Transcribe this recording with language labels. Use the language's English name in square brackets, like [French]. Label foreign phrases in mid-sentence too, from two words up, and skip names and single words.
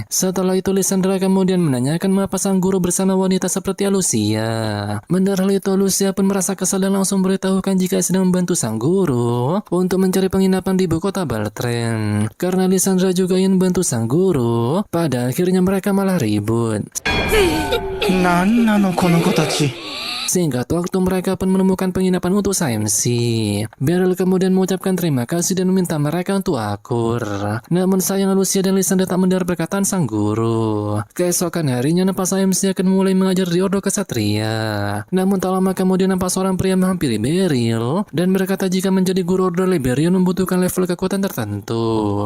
[Indonesian] Setelah itu Lysandra kemudian menanyakan mengapa sang guru bersama wanita seperti Lucia. Mendengar hal itu, Lucia pun merasa kesal dan langsung beritahukan jika sedang membantu sang guru untuk mencari penginapan di ibu kota Balatren. Karena Lysandra juga ingin membantu sang guru, pada akhirnya mereka malah ribut. [Japanese] なんなのこの子たち。 [Indonesian] Singkat waktu mereka pun menemukan penginapan untuk SMC. Beryl kemudian mengucapkan terima kasih dan meminta mereka untuk akur. Namun sayang Lucia dan Lysandra tak mendengar perkataan sang guru. Keesokan harinya nampak SMC akan mulai mengajar di Ordo Kesatria. Namun tak lama kemudian nampak seorang pria menghampiri Beryl dan berkata jika menjadi guru Ordo Liberion membutuhkan level kekuatan tertentu.